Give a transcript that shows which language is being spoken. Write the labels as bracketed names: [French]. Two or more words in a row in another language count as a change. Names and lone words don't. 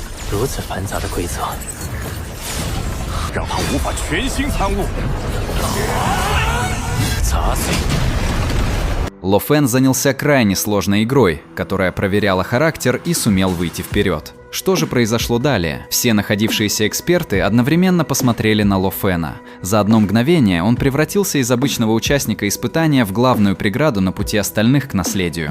[Chinese] 如此繁杂的规则，让他无法全心参悟。砸碎！ [Russian] Ло Фэн занялся крайне сложной игрой, которая проверяла характер и сумел выйти вперед. Что же произошло далее? Все находившиеся эксперты одновременно посмотрели на Ло Фэна. За одно мгновение он превратился из обычного участника испытания в главную преграду на пути остальных к наследию.